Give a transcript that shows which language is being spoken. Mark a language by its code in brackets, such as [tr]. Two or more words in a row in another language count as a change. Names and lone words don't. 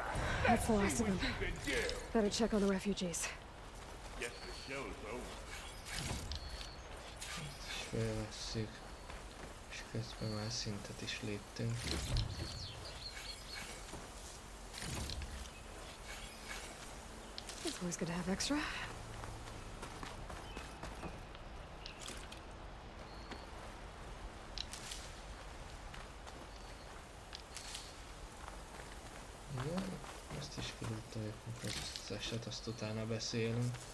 [en] That's the last of them. Better check on the refugees. Guess the show's over. [hu] Fölvesszük, és közben már szintet is léptünk. [en] It's always good to have extra. [hu] Jó, ezt is kilútoljuk, az eset, azt utána beszélünk.